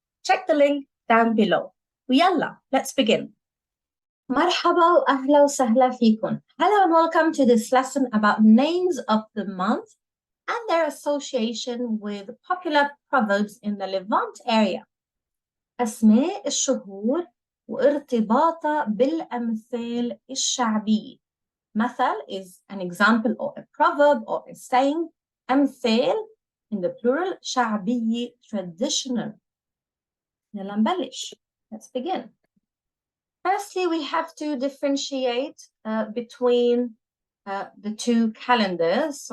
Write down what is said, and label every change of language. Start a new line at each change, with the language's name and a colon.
English: Check the link down below. ويلا, let's begin.
Arabic: مرحبا وأهلا وسهلا فيكم.
English: Hello and welcome to this lesson about names of the month and their association with popular proverbs in the Levant area.
Arabic: أسماء الشهور وارتباطها بالأمثال الشعبية.
English: مثل is an example or a proverb or a saying. أمثال in the plural شعبية traditional.
Arabic: يلا نبلش.
English: Let's begin. Firstly, we have to differentiate between the two calendars.